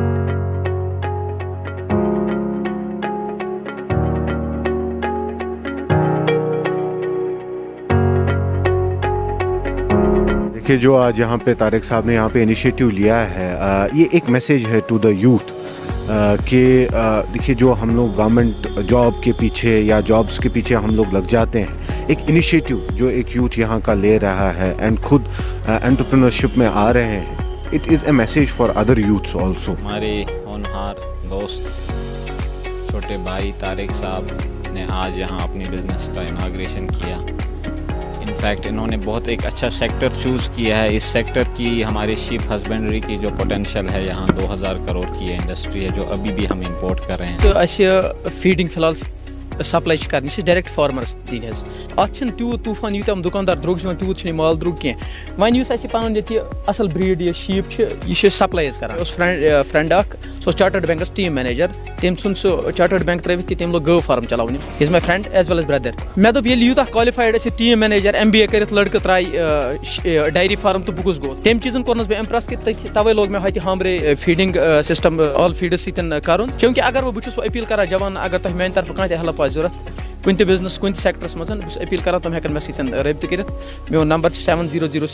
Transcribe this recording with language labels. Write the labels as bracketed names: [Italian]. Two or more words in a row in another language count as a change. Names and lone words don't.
[Urdu] دیکھیے، جو آج یہاں پہ طارق صاحب نے یہاں پہ इनिशिएटिव لیا ہے، یہ ایک मैसेज है [English] to the youth [Urdu] کہ دیکھیے جو ہم لوگ [English] government job [Urdu] کے پیچھے یا جابس کے پیچھے ہم لوگ لگ جاتے ہیں, ایک انیشیٹو جو ایک یوتھ یہاں کا لے رہا ہے اینڈ خود انٹرپرینورشپ میں آ رہے ہیں, [English] it is a message for other youths also. [Urdu] ہمارے ہونہار دوست چھوٹے بھائی طارق صاحب نے آج یہاں اپنی بزنس کا اناگریشن کیا. انفیکٹ انہوں نے بہت ایک اچھا سیکٹر چوز کیا ہے. اس سیکٹر کی ہماری [English] sheep husbandry [Urdu] کی جو پوٹینشیل ہے, یہاں 2000 کروڑ کی انڈسٹری ہے جو ابھی بھی ہم امپورٹ کر رہے ہیں. [Kashmiri] اسہ فیڈنگ فی الحال سپلائی کریں یہ [English] direct farmers [Kashmiri] دن حظ. ات تیوت طوفان یوتام دکاندار درٛوگ چھِ تیوت چھُنہٕ مال درٛوگ کینٛہہ. وۄنۍ یُس اَسہِ پَنُن ییٚتہِ اَصٕل برٛیٖڈ یہِ شیٖپ چھِ یہِ چھِ سپلاے حظ کران. اوس فرٛٮ۪نٛڈ اکھ سُہ اوس چارٹٲرڈ بینٛکَس [English] team manager. [Kashmiri] تٔمۍ ژھُن سُہ چارٹٲرڈ بینٛک ترٛٲوِتھ کہِ تٔمۍ لوگ گٲو فارم چلاوُن. [English] he is my friend as well as brother. [Kashmiri] مےٚ دوٚپ ییٚلہِ یوٗتاہ کالِفایڈ اَسہِ [English] team manager [Kashmiri] MBA کٔرِتھ لٔڑکہٕ ترٛایہِ [English] dairy farm [Kashmiri] تہٕ بہٕ کُس گوٚو. تَمہِ چیٖزن کوٚرنَس بہٕ اِمپرٛس کہِ تَوَے لوگ مےٚ ہوٚتہِ ہامرے [English] feeding system all feeds [Kashmiri] سۭتۍ کَرُن. چوٗنٛکہِ اگر بہٕ چھُس أپیٖل کران جوان اگر تۄہہِ میٛانہِ طرفہٕ کانٛہہ تہِ ہیلٕپ آسہِ ضوٚرتھ کُنہِ تہِ بِزنس کُنہِ تہِ سیکٹرس منٛز بہٕ چھُس أپیٖل کران تِم ہٮ۪کن مےٚ سۭتۍ رٲبطہٕ کٔرِتھ.